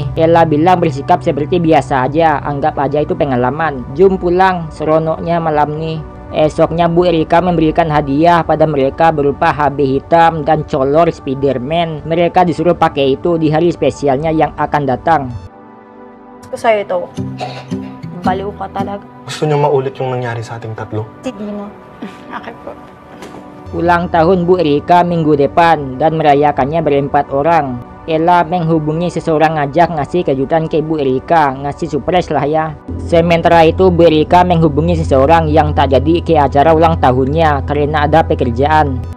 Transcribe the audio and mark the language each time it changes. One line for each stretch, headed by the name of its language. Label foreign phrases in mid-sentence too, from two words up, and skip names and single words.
Indonesian: Ella bilang bersikap seperti biasa aja, anggap aja itu pengalaman.
Malay: Jom pulang, seronoknya malam nih.
Indonesian: Esoknya Bu Erika memberikan hadiah pada mereka berupa HB hitam dan color Spiderman. Mereka disuruh pakai itu di hari spesialnya yang akan datang.
Filipino: Sa'yo ito. Baliw ka talaga. Gusto niyo maulit yung nangyari sa ating tatlo? Si Dino. Okay po.
Indonesian: Ulang tahun Bu Erika minggu depan dan merayakannya berempat orang. Ella menghubungi seseorang ngajak ngasih kejutan ke Bu Erika, ngasih surprise lah ya. Sementara itu Bu Erika menghubungi seseorang yang tak jadi ke acara ulang tahunnya karena ada pekerjaan.